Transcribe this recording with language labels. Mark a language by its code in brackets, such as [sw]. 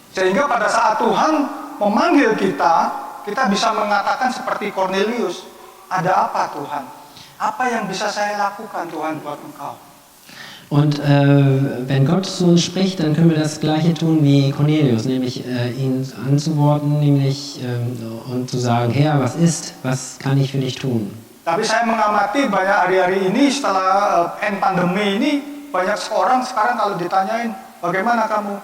[id] Sehingga pada saat Tuhan memanggil kita, kita bisa mengatakan seperti Cornelius, ada apa Tuhan? Apa yang bisa saya lakukan Tuhan buat Engkau? [de] Und wenn Gott zu uns spricht, dann können wir das Gleiche tun wie Cornelius, nämlich ihn anzuworten, nämlich und zu sagen, Herr, was ist, was kann ich für dich tun? [id] Tapi saya mengamati banyak hari-hari ini setelah pandemi ini, banyak orang sekarang kalau ditanyain, bagaimana kamu?